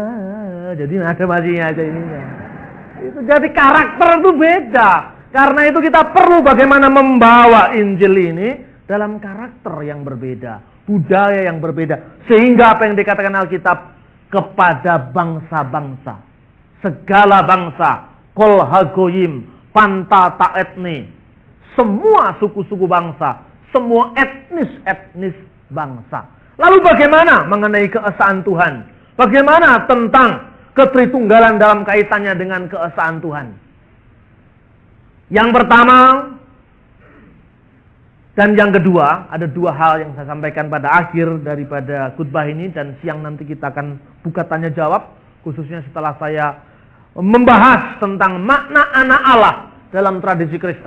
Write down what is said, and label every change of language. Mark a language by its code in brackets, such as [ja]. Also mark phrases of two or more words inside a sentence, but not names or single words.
[id] Jadi ada masinya aja ininya. Itu jadi karakter itu beda. Karena itu kita perlu bagaimana membawa Injil ini dalam karakter yang berbeda, budaya yang berbeda, sehingga apa yang dikatakan Alkitab kepada bangsa-bangsa. Segala bangsa, [he] כל הגוים, [el] πάντα τὰ ἔθνη, [id] semua suku-suku bangsa, semua etnis bangsa. Lalu bagaimana mengenai keesaan Tuhan? Bagaimana tentang ketritunggalan dalam kaitannya dengan keesaan Tuhan? Yang pertama dan yang kedua, ada dua hal yang saya sampaikan pada akhir daripada khutbah ini, dan siang nanti kita akan buka tanya jawab, khususnya setelah saya membahas tentang makna anak Allah dalam tradisi Kristen.